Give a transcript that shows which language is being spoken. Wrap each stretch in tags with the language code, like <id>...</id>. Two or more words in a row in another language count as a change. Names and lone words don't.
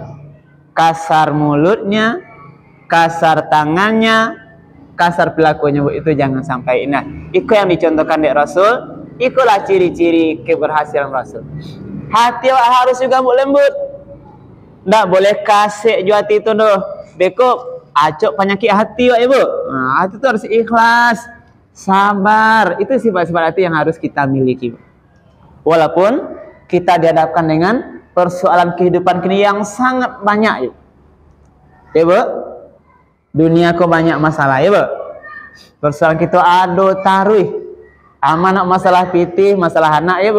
<id>Kasar mulutnya, kasar tangannya, kasar pelakunya bu, itu jangan sampai. Nah, itu yang dicontohkan dari Rasul. Itulah ciri-ciri keberhasilan Rasul. Hati harus juga bu lembut. Nggak boleh kasih jua hati itu doh.</id> <min>Beko acok penyakit hati ibu.</min> <id>Nah, hati itu harus ikhlas, sabar. Itu sifat-sifat hati yang harus kita miliki. Walaupun kita dihadapkan dengan persoalan kehidupan kini yang sangat banyak ya bu. Dunia kok banyak masalah ya bu. Persoalan kita ado taruh aman masalah pitih, masalah anak ya bu.</id>